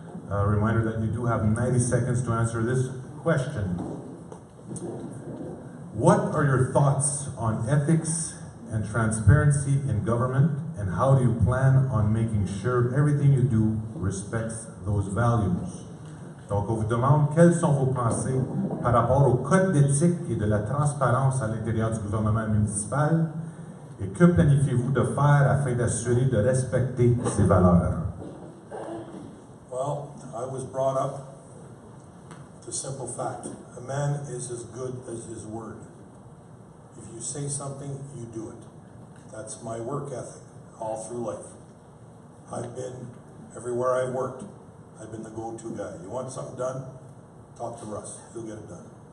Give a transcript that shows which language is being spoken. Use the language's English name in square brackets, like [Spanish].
[English] A reminder that you do have 90 seconds to answer this question. What are your thoughts on ethics and transparency in government, and how do you plan on making sure everything you do respects those values? [French] Donc, on vous demande quelles sont vos pensées par rapport au code d'éthique et de la transparence à l'intérieur du gouvernement municipal, et que planifiez-vous de faire afin d'assurer de respecter ces valeurs? [English] Well, I was brought up with a simple fact. A man is as good as his word. If you say something, you do it. That's my work ethic all through life. I've been everywhere I've worked. I've been the go-to guy. You want something done? Talk to Russ. He'll get it done.